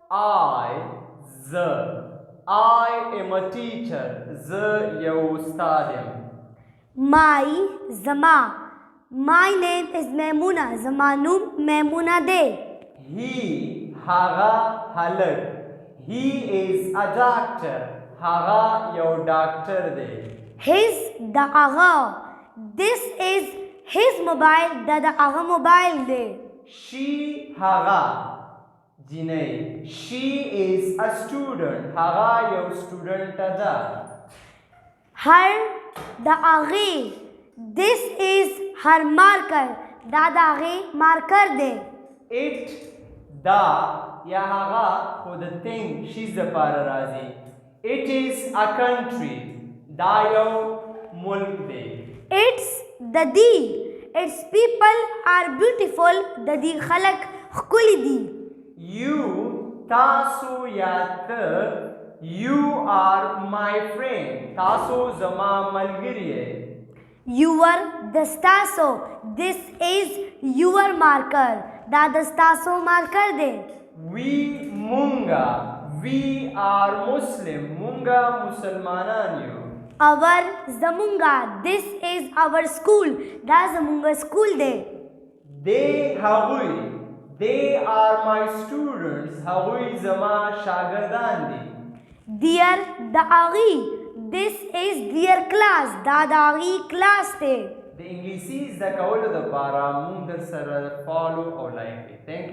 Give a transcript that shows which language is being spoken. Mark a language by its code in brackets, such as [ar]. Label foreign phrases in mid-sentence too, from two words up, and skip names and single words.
[en] I am a teacher. [ps] زه یو استاد یم. My زما. [en] My name is Maimuna. [ps] زما نوم میمونه دی. He هغه هلک. [en] He is a doctor. [ps] هغه یو ډاکټر دی. His د هغه. [en] This is his mobile. [ps] د هغه موبایل دی. She هغه جینۍ. [en] She is a student. [ps] هغه یو سټوډنټ ده. Her د هغې. [en] This is her marker. [ps] دا د هغې مارکر دی. It دا یا هغه خو د thing شیز دپاره راځي. [en] It is a country. [ps] دا یو ملک دی. It's د دې. [en] Its people are beautiful. [ps] د دې خلک ښکلي دي. [en] You [ps] تاسو یا ته [en] You are my friend. [ps] تاسو زما ملګری یې. Your د ستاسو. [en] This is your marker. [ps] دا د ستاسو مارکر دی. We مونږه. [en] We are Muslim. [ps] مونږه مسلمانان یو. [en] Our زمونږه. This is our school. [ps] دا زمونږه سکول دی. [en] They هغوی. They are my students. [ps] هغوی زما شاګردان دي. Their د هغې. [en] This is their class. [ps] دا د هغې کلاس دی. د انګلیسي زده کولو دپاره مونږ در سره فالو او لایک کړئ.